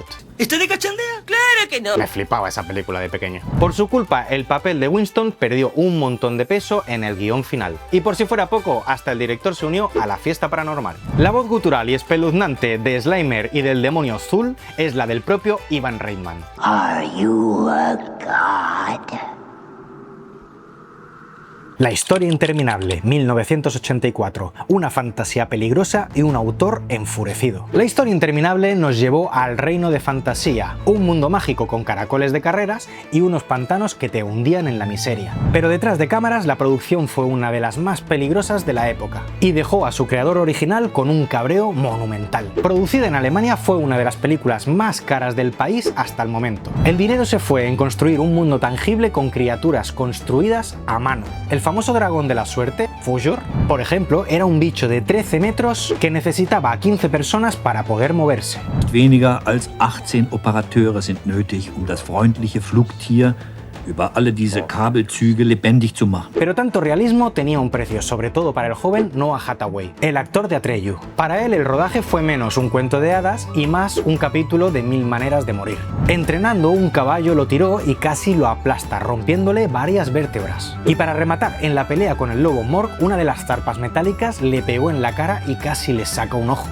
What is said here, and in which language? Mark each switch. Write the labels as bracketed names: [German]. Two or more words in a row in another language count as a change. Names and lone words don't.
[Spanish] ¿Estoy de cachondeo? ¡Claro que no! Me flipaba esa película de pequeño. Por su culpa, el papel de Winston perdió un montón de peso en el guión final. Y por si fuera poco, hasta el director se unió a la fiesta paranormal. La voz gutural y espeluznante de Slimer y del demonio Zuul es la del propio Ivan Reitman. [English] Are you a god? [Spanish] La historia interminable, 1984, una fantasía peligrosa y un autor enfurecido. La historia interminable nos llevó al reino de fantasía, un mundo mágico con caracoles de carreras y unos pantanos que te hundían en la miseria. Pero detrás de cámaras la producción fue una de las más peligrosas de la época y dejó a su creador original con un cabreo monumental. Producida en Alemania, fue una de las películas más caras del país hasta el momento. El dinero se fue en construir un mundo tangible con criaturas construidas a mano. El famoso dragón de la suerte, Fujor, por ejemplo, era un bicho de 13 metros que necesitaba a 15 personas para poder moverse. [German] Weniger als 18 Operateure sind nötig, das freundliche Flugtier über alle diese Kabelzüge lebendig zu machen. [Spanish] Pero tanto realismo tenía un precio, sobre todo para el joven Noah Hathaway, el actor de Atreyu. Para él el rodaje fue menos un cuento de hadas y más un capítulo de 1000 maneras de morir. Entrenando, un caballo lo tiró y casi lo aplasta, rompiéndole varias vértebras. Y para rematar, en la pelea con el lobo Morg, una de las zarpas metálicas le pegó en la cara y casi le saca un ojo.